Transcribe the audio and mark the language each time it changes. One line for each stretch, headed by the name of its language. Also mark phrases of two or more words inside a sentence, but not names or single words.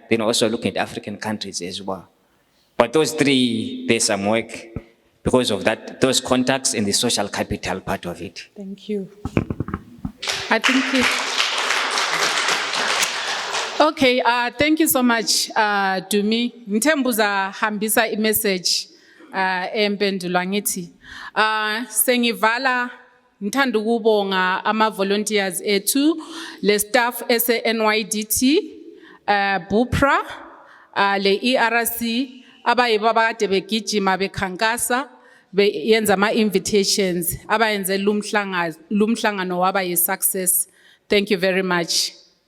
English: Then also looking at African countries as well. But those three, there's some work because of that, those contacts and the social capital part of it. Thank you. I think okay, thank you so much, Dumi.
North Ndebele: Ntembuza hambisa message empendulo ngithi. Sengivala ngithanda ukubonga ama volunteers ethu, le staff ese NYDT, BPRA, le ERC, abayibo abakade begijima bekhankasa, beyenza ama-invitations, abayenze lumhlangano waba yi-success.
English: Thank you very much.